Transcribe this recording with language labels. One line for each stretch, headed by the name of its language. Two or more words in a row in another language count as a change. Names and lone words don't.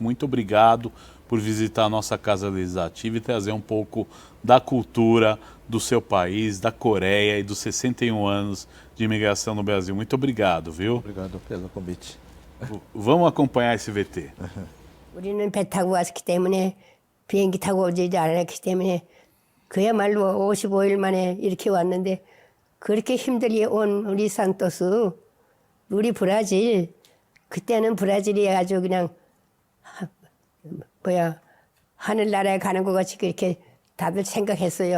Portuguese: Muito obrigado por visitar a nossa Casa Legislativa e trazer um pouco da cultura do seu país, da Coreia e dos 61 anos de imigração no Brasil. Muito obrigado, viu? Obrigado pelo convite. Vamos acompanhar esse VT.
Korean: 우리는 배 타고 왔기 때문에 비행기 타고 오지 않았기 때문에 그야말로 55일 만에 이렇게 왔는데 그렇게 힘들게 온 우리 산토스, 우리 브라질, 그때는 브라질이 아주 그냥 하늘나라에 가는 것 같이 그렇게 다들 생각했어요.